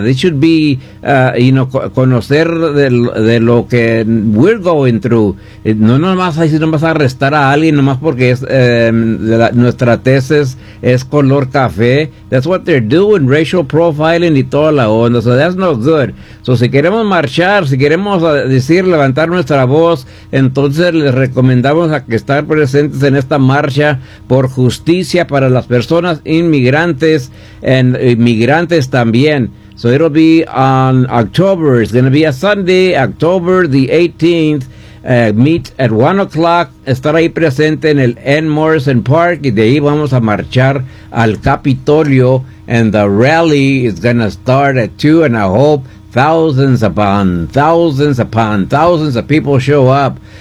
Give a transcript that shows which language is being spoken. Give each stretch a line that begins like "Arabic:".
English: They should be
Spanish: conocer de lo que
English: we're going through.
Spanish: No nomás así nomás arrestar a alguien nomás porque es nuestra tez es color café.
English: That's what they're doing, racial profiling
Spanish: y toda la onda.
English: So that's not good.
Spanish: So si queremos marchar, si queremos decir, levantar nuestra voz, entonces les recomendamos a que estar presentes en esta marcha por justicia para las personas inmigrantes and migrantes también.
English: So it'll be on October. It's going to be a Sunday, October the 18th. Meet at 1 o'clock.
Spanish: Estar ahí presente en el N. Morrison Park. Y de ahí vamos a marchar al Capitolio.
English: And the rally is going to start at 2. And I hope thousands of people show up.